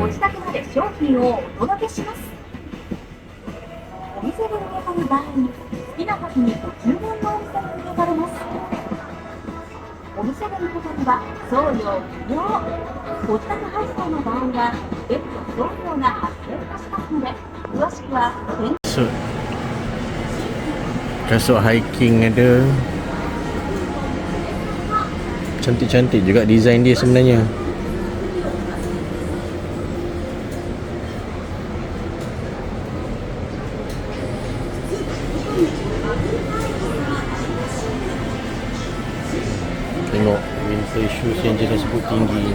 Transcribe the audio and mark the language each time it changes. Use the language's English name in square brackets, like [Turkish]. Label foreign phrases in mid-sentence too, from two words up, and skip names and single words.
[Japanese] ご自宅まで商品をお届けします。お店で受け取る場合、好きな時にご注文のお店で受け取れます。お店で受け取りは送料無料。ご自宅配送の場合は別途送料が発生いたしますので、詳しくは [Malay] Kasut hiking ada. Cantik-cantik juga design dia sebenarnya. Tengok [English] winter shoes [Malay] yang jenis boot tinggi.